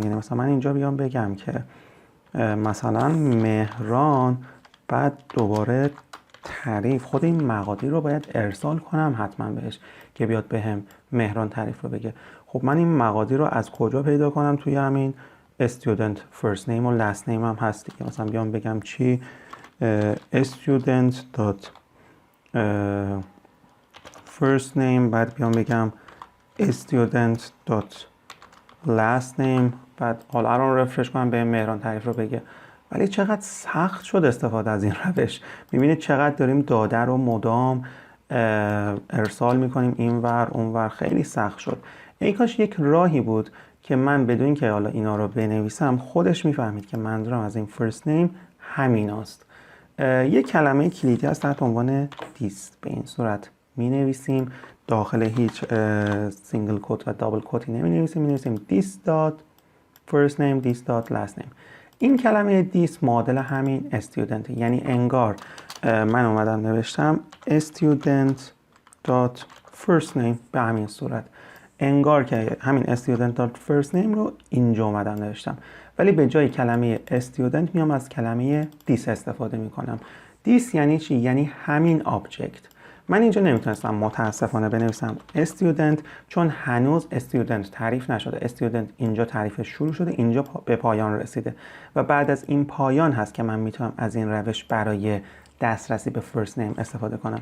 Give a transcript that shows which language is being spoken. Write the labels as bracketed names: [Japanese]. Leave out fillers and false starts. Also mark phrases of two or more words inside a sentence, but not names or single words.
[Persian] یعنی مثلا من اینجا بیام بگم که مثلا مهران، بعد دوباره تعریف، خود این مقادیر رو باید ارسال کنم حتما بهش که بیاد بهم مهران تعریف رو بگه. خب من این مقادیر رو از کجا پیدا کنم؟ توی همین [English] student first name [Persian] و [English] last name [Persian] هم هست دیگه. مثلا بیام بگم چی [English] student first name، [Persian] بعد بیام بگم [English] student last name، [Persian] بعد حالا الان رفرش کنم به مهران تعریف رو بگه. ولی چقدر سخت شد استفاده از این روش. میبینید چقدر داریم داده رو مدام ارسال میکنیم اینور اونور، خیلی سخت شد. ای کاش یک راهی بود که من بدون که حالا اینا رو بنویسم خودش میفهمید که منظورم از این فرست نیم همین است. یک کلمه کلیدی هست تحت عنوان دیس. به این صورت مینویسیم، داخل هیچ سینگل کوت و دابل کوتی نمینویسیم. مینویسیم دیس دات فرست نیم، دیس دات لاست نیم. این کلمه دیس معادل همین استودنت، یعنی انگار من اومدم نوشتم [English] student dot first name [Persian] به همین صورت، انگار که همین [English] student dot first name [Persian] رو اینجا اومدم نوشتم، ولی به جای کلمه student میام از کلمه دیس استفاده میکنم. دیس یعنی چی؟ یعنی همین آبجکت. من اینجا نمیتونستم متاسفانه بنویسم student چون هنوز student تعریف نشده. student اینجا تعریفش شروع شده، اینجا به پایان رسیده و بعد از این پایان هست که من میتونم از این روش برای دسترسی به فرست نیم استفاده کنم.